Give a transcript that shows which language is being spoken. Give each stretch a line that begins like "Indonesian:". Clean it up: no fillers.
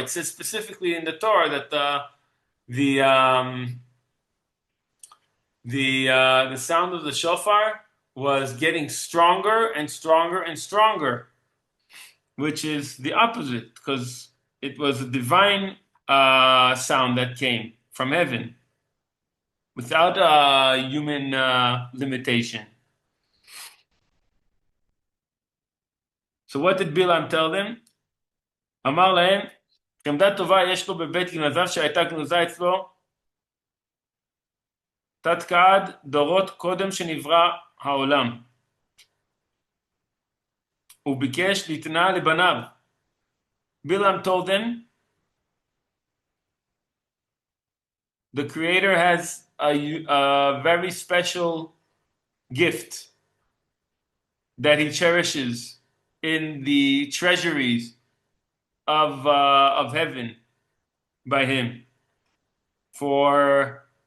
English: It says specifically in the Torah that the sound of the shofar was getting stronger and stronger and stronger, which is the opposite, because it was a divine sound that came from heaven without a human limitation. So what did Bilam tell them?
Hebrew: אמר להם, חמדה טובה יש לו בבית גנזיו שהייתה גנוזה אצלו תת-קעד דורות קודם שנברא העולם. הוא ביקש ליתנה לבניו.
English: Bilam told them, the Creator has a very special gift that he cherishes in the treasuries of heaven by him for